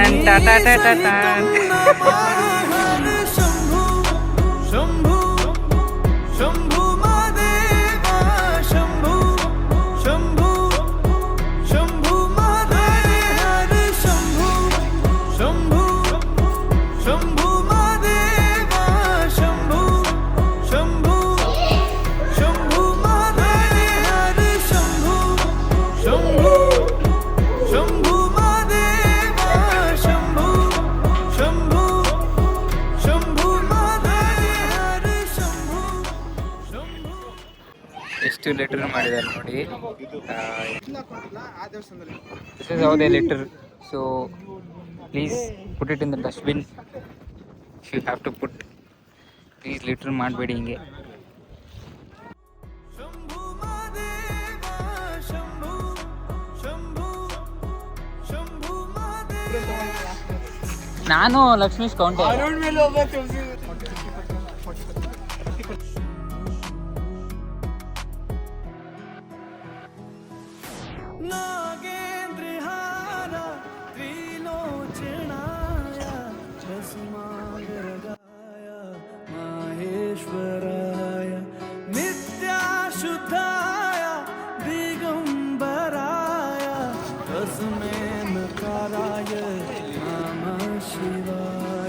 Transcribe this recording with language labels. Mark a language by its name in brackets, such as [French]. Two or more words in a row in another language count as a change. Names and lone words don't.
[Sanskrit] ಟಾಟಾ ಟಾಟಾ ಟಾ. शंभू शंभू शंभू महादेवा शंभू शंभू शंभू महादेव शंभू शंभू शंभू महादेवा शंभू शंभू शंभू महादेव शंभू शंभू शंभू महादेवा शंभू शंभू शंभू महादेव शंभू शंभू. [Kannada] ಎಷ್ಟು ಲಿಟರ್ ಮಾಡಿದ್ದಾರೆ ನೋಡಿ. ಆ ದೇವಸ್ಥಾನದಲ್ಲಿ [English] This is how they litter. So please put it in the dustbin. You have to put. Please litter [Kannada] ಮಾಡಬೇಡಿ ಹಿಂಗೆ. [Sanskrit] शंभू महादेवा शंभू शंभू शंभू महादेवा. [Kannada] ನಾನು ಲಕ್ಷ್ಮೀಶ್ ಕೌಂಟೆ. [Sanskrit] नागेन्द्रहार त्रिलोचनाय भस्मागरगाय माहेश्वराय नित्याशुद्धाय दिगंबराय तस्मै नकाराय नमः शिवाय.